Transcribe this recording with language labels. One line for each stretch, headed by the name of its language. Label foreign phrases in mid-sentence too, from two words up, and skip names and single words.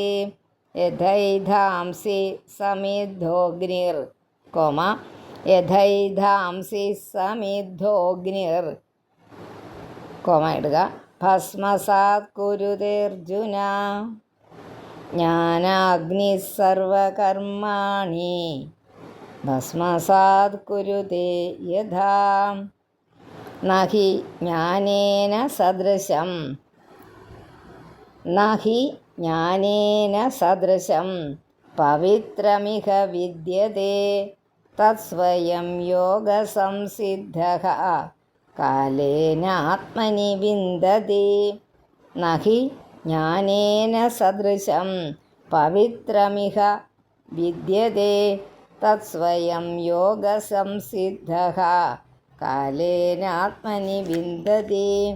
Sanskrit: യഥൈധാംസി സമിദ്ധോഗ്നിർ യഥൈധാംസി സമിദ്ധോഗ്നിർ ഇടുക. ഭസ്മസാത് കുരുതേർജുന ജ്ഞാനാഗ്നി സർവകർമാണി ഭസ്മസാത് കുരുതേ യഥാ. നഹി ജ്ഞാനേന സദൃശം നഹി ജ്ഞാനേന സദൃശം പവിത്രമിഹ വിദ്യതേ തത്സ്വയം യോഗസംസിദ്ധഃ കാലേനാത്മനി വിന്ദതി. നഹി ജ്ഞാനേന സദൃശം പവിത്രമിഹ വിദ്യതേ തത്സ്വയം യോഗസംസിദ്ധഃ കാലേനാത്മനി വിന്ദതി.